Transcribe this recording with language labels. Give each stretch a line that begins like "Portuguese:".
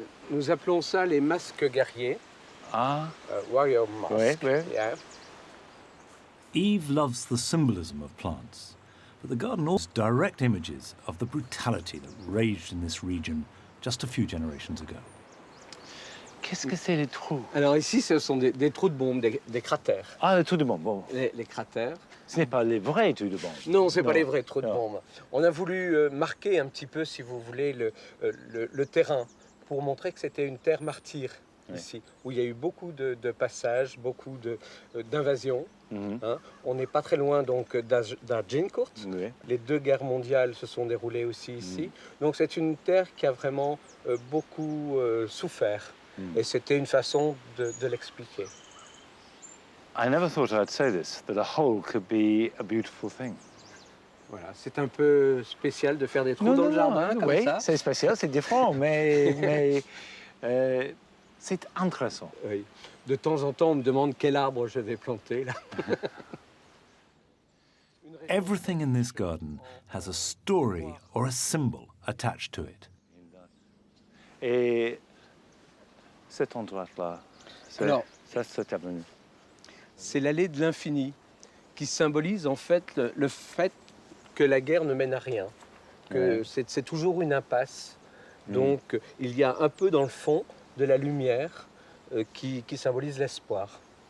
French: Nous appelons ça les masques guerriers. Ah.
English: Warrior mask.
French: Oui, oui.
English: Yeah. Yves loves the symbolism of plants, but the garden also has direct images of the brutality that raged in this region just a few generations ago.
French: Qu'est-ce que c'est les trous? Alors ici, ce sont des trous de bombes, des cratères. Ah, les trous de bombe, bon. Les cratères. Ce n'est pas les vrais trous de bombe. Non, ce n'est pas les vrais trous de bombes. On a voulu marquer un petit peu, si vous voulez, le terrain pour montrer que c'était une terre martyre ici, où il y a eu beaucoup de passages, beaucoup d'invasions. Hein. On n'est pas très loin donc d'Agincourt. Les 2 guerres mondiales se sont déroulées aussi ici. Donc c'est une terre qui a vraiment beaucoup souffert. Et c'était une façon de l'expliquer.
English: I never thought I'd say this, that a hole could be a beautiful thing.
French: Voilà, c'est un peu spécial de faire des trous dans le jardin comme oui, ça. C'est spécial, c'est différent, mais c'est intéressant. Oui. De temps en temps, on me demande quel arbre je vais planter là.
English: Everything in this garden has a story or a symbol attached to it.
French: Et cet endroit-là, cette avenue. C'est l'allée de l'infini qui symbolise en fait le fait que la guerre ne mène à rien, que c'est toujours une impasse. Donc il y a un peu dans le fond de la lumière qui symbolise l'espoir.